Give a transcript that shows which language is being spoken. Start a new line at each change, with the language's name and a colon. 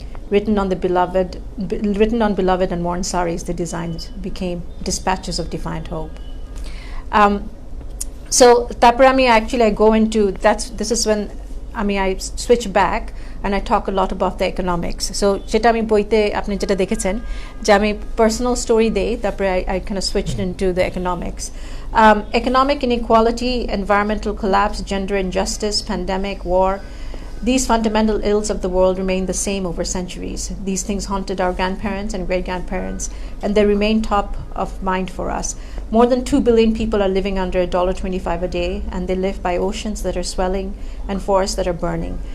English: Written on beloved and worn saris, the designs became dispatches of defiant hope. So
Bangla: তারপর আমি
English: I go into this is when I switch back and I talk a lot about the economics. So
Bangla: যেটা আমি বইতে আপনি যেটা দেখেছেন যে আমি
English: personal story
Bangla: দেই, তারপরে
English: I kind of switched into the economics. Economic inequality, environmental collapse, gender injustice, pandemic, war, these fundamental ills of the world remain the same over centuries. These things haunted our grandparents and great-grandparents, and they remain top of mind for us. More than 2 billion people are living under $1.25 a day, and they live by oceans that are swelling and forests that are burning.